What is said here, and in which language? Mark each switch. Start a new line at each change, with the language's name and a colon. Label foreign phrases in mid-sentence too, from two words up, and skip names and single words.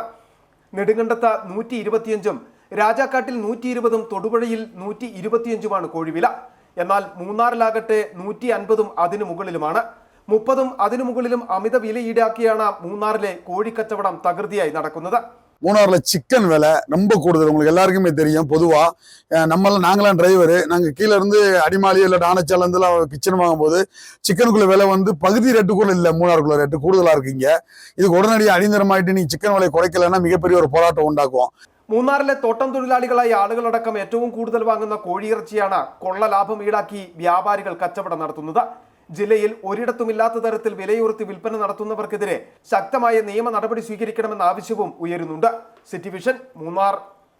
Malayalam: നെടുങ്കണ്ടത്ത് 125ഉം രാജാക്കാട്ടിൽ 120ഉം തൊടുപുഴയിൽ 125ഉമാണ് കോഴിവില. എന്നാൽ മൂന്നാറിലാകട്ടെ 150ഉം അതിനു മുകളിലുമാണ്. 30ഉം അതിനു മുകളിലും അമിത വില ഈടാക്കിയാണ് മൂന്നാറിലെ കോഴിക്കച്ചവടം തകൃതിയായി നടക്കുന്നത്.
Tamil: மூணாறுல சிக்கன் விலை ரொம்ப கூடுதல். உங்களுக்கு எல்லாருக்குமே தெரியும். பொதுவா நாங்களாம் டிரைவரு, நாங்கள் கீழே இருந்து அடிமாலி இல்லை ஆனச்சால இருந்துலாம் கிச்சன் வாங்கும்போது சிக்கனுக்குள்ள விலை பகுதி ரேட்டு கூட இல்லை, மூணாறுக்குள்ள ரேட்டு கூடுதலா இருக்குங்க. இதுக்கு உடனடியாக அடிந்தரமாயிட்டு நீ சிக்கன் விலை குறைக்கலன்னா மிகப்பெரிய ஒரு போராட்டம்
Malayalam: ഉണ്ടാക്കും. മൂന്നാറിലെ തോട്ടം തൊഴിലാളികളായ ആളുകളടക്കം ഏറ്റവും കൂടുതൽ വാങ്ങുന്ന കോഴിയിറച്ചിയാണ് കൊള്ള ലാഭം ഈടാക്കി വ്യാപാരികൾ കച്ചവടം നടത്തുന്നത്. ജില്ലയിൽ ഒരിടത്തുമില്ലാത്ത തരത്തിൽ വിലയുയർത്തി വിൽപ്പന നടത്തുന്നവർക്കെതിരെ ശക്തമായ നിയമ നടപടി സ്വീകരിക്കണമെന്ന ആവശ്യവും ഉയരുന്നുണ്ട്. സിറ്റി വിഷൻ, മൂന്നാർ.